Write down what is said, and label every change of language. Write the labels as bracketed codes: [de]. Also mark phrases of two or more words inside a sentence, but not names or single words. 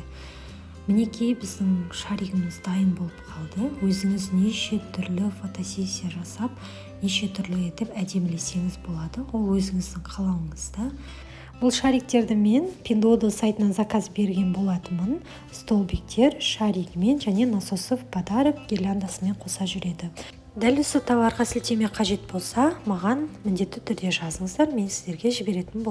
[kk] Мінекей біздің шаригіміз дайын болып қалды. Өзіңіз неше түрлі фотосессия жасап, неше түрлі етіп әдемілесеңіз болады. Ол өзіңіздің қалауыңызда. Бұл шариктерді мен Pinduoduo сайтынан заказ берген болатынмын. Столбиктер шаригімен және [ru] насосы в подарок [kk] гирляндасымен қоса жүреді. Дәл осы товарға сілтеме қажет болса, маған міндетті түрде жазыңыздар, мен сіздерге жіберетін боламын.